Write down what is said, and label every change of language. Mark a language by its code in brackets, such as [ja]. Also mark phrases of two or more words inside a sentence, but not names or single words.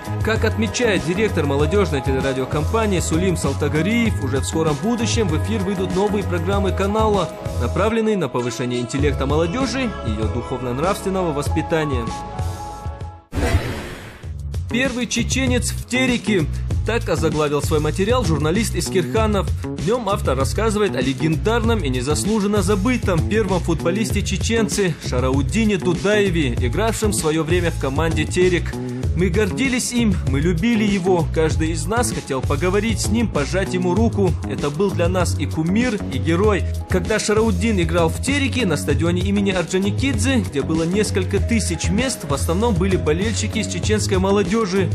[ru] Как отмечает директор молодежной телерадиокомпании Сулим Салтагариев, уже в скором будущем в эфир выйдут новые программы канала, направленные на повышение интеллекта молодежи и ее духовно-нравственного воспитания. Первый чеченец в Тереке. Так озаглавил свой материал журналист Искирханов. В нем автор рассказывает о легендарном и незаслуженно забытом первом футболисте-чеченце Шарауддине Дудаеве, игравшем в свое время в команде «Терек». Мы гордились им, мы любили его. Каждый из нас хотел поговорить с ним, пожать ему руку. Это был для нас и кумир, и герой. Когда Шарауддин играл в Тереке на стадионе имени Орджоникидзе, где было несколько тысяч мест, в основном были болельщики из чеченской молодежи.